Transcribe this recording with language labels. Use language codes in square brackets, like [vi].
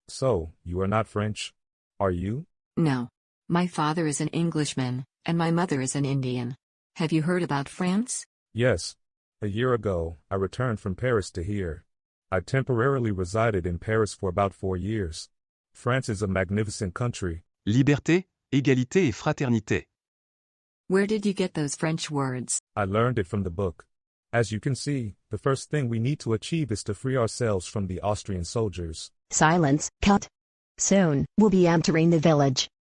[en] So, you are not French? Are you? No. My father is an Englishman, and my mother is an Indian. Have you heard about France? Yes. A year ago, I returned from Paris to here. I temporarily resided in Paris for about 4 years. France is a magnificent country. [fr] Liberté, égalité et fraternité. [en] Where did you get those French words? I learned it from the book. As you can see, the first thing we need to achieve is to free ourselves from the Austrian soldiers. Silence, cut. Soon, we'll be entering the village.